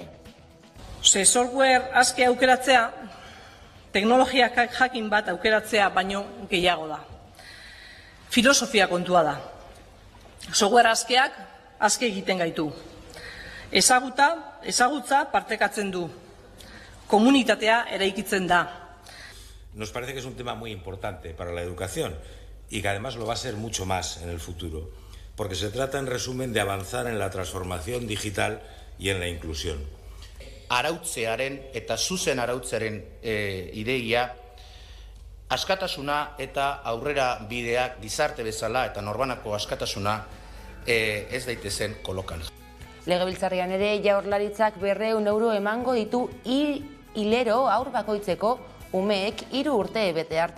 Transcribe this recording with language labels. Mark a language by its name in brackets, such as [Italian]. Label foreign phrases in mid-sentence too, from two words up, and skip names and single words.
[Basque] Software askea aukeratzea, teknologia jakin bat aukeratzea baino gehiago da. Filosofia kontua da. Software askeak aske egiten gaitu. Ezagutza partekatzen du. Komunitatea eraikitzen da. [Spanish] Nos parece que es un tema muy importante para la educación y que además lo va a ser mucho más en el futuro, porque se trata en resumen de avanzar en la transformación digital y en la inclusión. [Basque] Arautzearen eta zuzen arautzearen ideia, askatasuna eta aurrera bideak gizarte bezala eta norbanako askatasuna ez daitezen kolokan. Legebiltzarrean ere Jaurlaritzak 200 euro emango ditu hilero haur bakoitzeko umeek 3 urte bete arte.